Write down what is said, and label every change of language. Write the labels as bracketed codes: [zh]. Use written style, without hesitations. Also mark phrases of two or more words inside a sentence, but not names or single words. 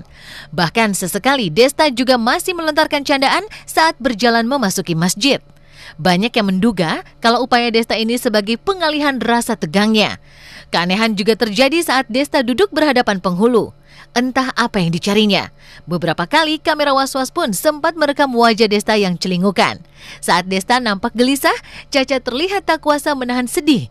[id] Bahkan sesekali Desta juga masih melontarkan candaan saat berjalan memasuki masjid. Banyak yang menduga kalau upaya Desta ini sebagai pengalihan rasa tegangnya. Keanehan juga terjadi saat Desta duduk berhadapan penghulu. Entah apa yang dicarinya. Beberapa kali kamera was-was pun sempat merekam wajah Desta yang celingukan. Saat Desta nampak gelisah, Caca terlihat tak kuasa menahan sedih.